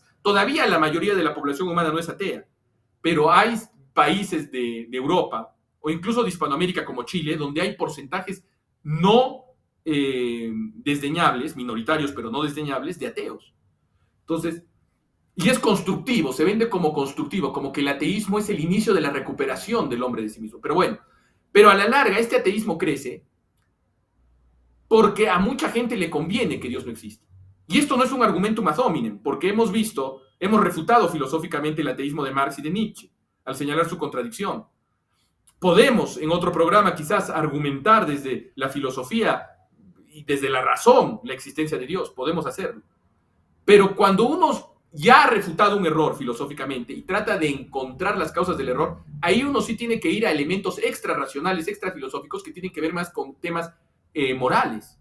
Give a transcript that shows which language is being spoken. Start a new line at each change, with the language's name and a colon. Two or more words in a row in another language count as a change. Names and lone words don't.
Spanish: Todavía la mayoría de la población humana no es atea, pero hay países de Europa o incluso de Hispanoamérica como Chile, donde hay porcentajes no desdeñables, minoritarios pero no desdeñables, de ateos. Entonces, y es constructivo, se vende como constructivo, como que el ateísmo es el inicio de la recuperación del hombre de sí mismo. Pero bueno, pero a la larga este ateísmo crece porque a mucha gente le conviene que Dios no existe. Y esto no es un
Latin: argumentum ad hominem,
Spanish: porque hemos refutado filosóficamente el ateísmo de Marx y de Nietzsche, al señalar su contradicción. Podemos, en otro programa, quizás argumentar desde la filosofía y desde la razón la existencia de Dios, podemos hacerlo. Pero cuando uno ya ha refutado un error filosóficamente y trata de encontrar las causas del error, ahí uno sí tiene que ir a elementos extra racionales, extra filosóficos, que tienen que ver más con temas morales.